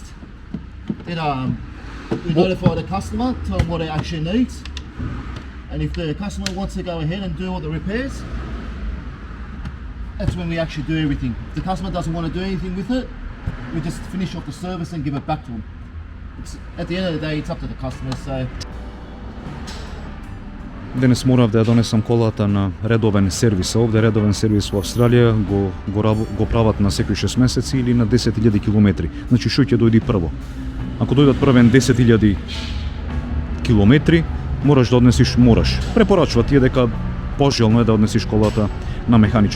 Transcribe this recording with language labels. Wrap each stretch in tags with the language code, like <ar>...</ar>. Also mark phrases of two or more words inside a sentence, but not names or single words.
<en>Then we notify the customer, tell them what it actually needs, and if the customer wants to go ahead and do all the repairs, that's when we actually do everything. If the customer doesn't want to do anything with it, we just finish off the service and give it back to them. At the end of the day, it's up to the customer. So.</en> <mk>Денес морав да ја донесам колата на редовен сервис. Овде редовен сервис во Австралија го прават на секои 6 месеци или на 10.000 километри. Значи што ќе дојде прво? Ако дојдат првен 10.000 километри, мораш да однесиш, препорачува ти е дека пожелно е да однесиш колата на механичар.</mk>